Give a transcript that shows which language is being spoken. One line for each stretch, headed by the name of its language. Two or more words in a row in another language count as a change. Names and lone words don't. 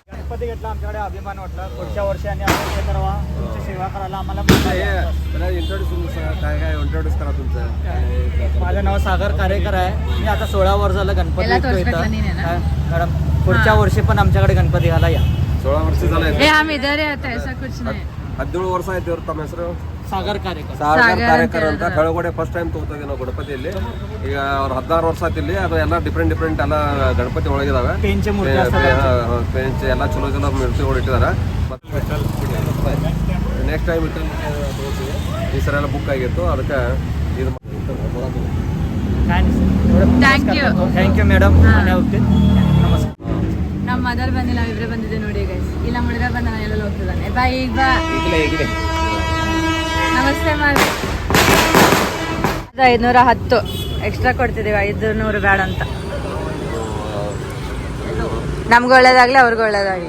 Marathi: गणपती घेतला आमच्याकडे अभिमान वाटला. पुढच्या वर्षी आणि आपण हे करावा, तुमची सेवा करायला आम्हाला मजा येते. इंट्रोड्यूस काय इंट्रोड्यूस करा तुमचं. माझं नाव सागर कारेकर आहे. मी आता 16 वर्ष झालं गणपती याला विकतो तोच इथं. कटलं नाही ना? मॅडम पुढच्या वर्षी पण आमच्याकडे गणपती घाला या. 16 ವರ್ಷ झाले.
Hindi: हम इधर ही आता ऐसा कुछ नहीं.
Kannada: 17 ವರ್ಷ ಆಯ್ತು ಇವ್ರ ತಮ್ಮ ಹೆಸರು सागर कारेकर. ಸಾಗರ್ ಕಾರ್ಯಕರ್ ಅಂತ ಬೆಳಗೊಡೆ
English: first time
Kannada: ತಗೋತಿದ್ದೆ ನಾವು ಗಣಪತಿಯಲ್ಲಿ. ಈಗ ಅವ್ರು 16 ವರ್ಷ ಆತಿಲ್ಲಿ. ಅದು ಎಲ್ಲ ಡಿಫ್ರೆಂಟ್ ಎಲ್ಲ ಗಣಪತಿ ಒಳಗಿದಾವೆ.
Marathi: पेनचे मूर्ती असतात.
Kannada: ಪೇಂಚ್ ಎಲ್ಲ ಚಲೋ ಮೂರ್ತಿಗಳು ಇಟ್ಟಿದ್ದಾರೆ.
English: next time
Kannada: ತಗೋತೀವಿ. ಈ ಸಲ ಎಲ್ಲ ಬುಕ್ ಆಗಿತ್ತು, ಅದಕ್ಕೆ ಇದು
English: Thank you. thank you madam.
Kannada: ಹಾ. ಮನೆ ಹೋಗ್ತೀನಿ. ನಮಸ್ಕಾರ. ನಮ್ಮ ಮದರ್ ಬಂದಿಲ್ಲ, ನಾವಿಬ್ರೆ ಬಂದಿದ್ದೆ ನೋಡಿ ಗೈಸ್. ಇಲ್ಲ ಮುಡಿದ ಬಂದ ಎಲ್ಲ ಹೋಗ್ತಿದ್ದಾನೆ. ಬಾ ಈಗ ಬಾ. ನಮಸ್ತೆ ಮಾಡಿ. 510 ಎಕ್ಸ್ಟ್ರಾ ಕೊಡ್ತಿದ್ದೀವಿ. 500 ಬೇಡ ಅಂತ. ನಮ್ಗೆ ಒಳ್ಳೇದಾಗ್ಲಿ, ಅವ್ರಿಗೆ ಒಳ್ಳೇದಾಗ್ಲಿ.